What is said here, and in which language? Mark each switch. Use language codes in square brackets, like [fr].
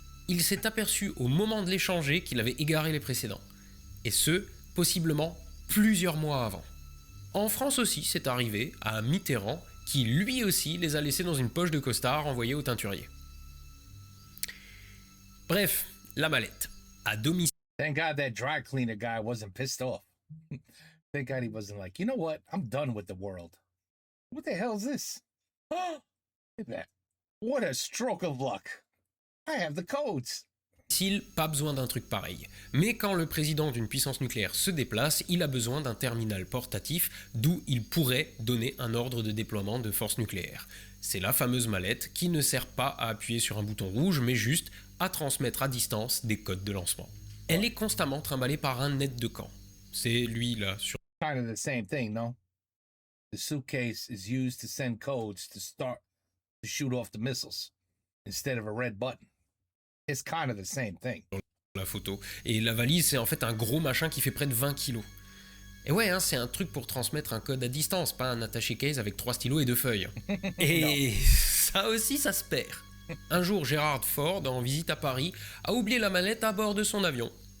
[fr] Il s'est aperçu au moment de les changer qu'il avait égaré les précédents. Et ce, possiblement plusieurs mois avant. En France aussi, c'est arrivé à Mitterrand, qui lui aussi les a laissés dans une poche de costard envoyée au teinturier. Bref, la mallette. À domicile. [en] Thank God that dry cleaner guy wasn't pissed off. Thank God he wasn't like, you know what? I'm done with the world. What the hell is this? Look at that. What a stroke of luck. I have the codes. [fr] Pas besoin d'un truc pareil. Mais quand le président d'une puissance nucléaire se déplace, il a besoin d'un terminal portatif d'où il pourrait donner un ordre de déploiement de forces nucléaires. C'est la fameuse mallette qui ne sert pas à appuyer sur un bouton rouge, mais juste à transmettre à distance des codes de lancement. Elle est constamment trimballée par un aide de camp. C'est lui là sur [en] Kind of the same thing, no? The suitcase is used to send codes to shoot off the missiles instead of a red button. It's kind of the same thing. [fr] la photo. Et la valise, c'est en fait un gros machin qui fait près de 20 kilos. Et ouais, c'est un truc pour transmettre un code à distance, pas un attaché case avec 3 stylos et 2 feuilles. Et ça aussi, ça se perd. Un jour, Gerald Ford, en visite à Paris, a oublié la mallette à bord de son avion.